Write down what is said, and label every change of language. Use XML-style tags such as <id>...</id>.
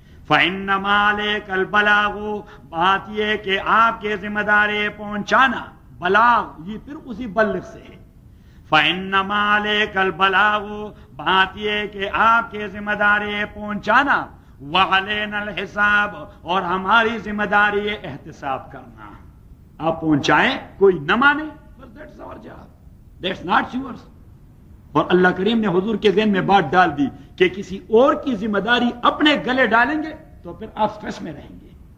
<ar>فَإِنَّمَا عَلَيْكَ الْبَلَاغُ،</ar> <ur>بات یہ کہ آپ کے ذمہ داری پہنچانا، بلاغ یہ پھر اسی بلغ سے ہے.</ur> <ar>فَإِنَّمَا عَلَيْكَ الْبَلَاغُ،</ar> <ur>بات یہ کہ آپ کے ذمہ داری پہنچانا،</ur> <ar>وَعَلَيْنَا الْحِسَابُ،</ar> <ur>اور ہماری ذمہ داری احتساب کرنا. آپ پہنچائیں کوئی نہ مانے،</ur> <en>that's our job, that's not yours.</en> <ur>اور اللہ کریم نے حضور کے ذہن میں بات ڈال دی کہ کسی اور کی ذمہ داری اپنے گلے ڈالیں گے تو پھر آپ سٹریس میں رہیں گے.</ur>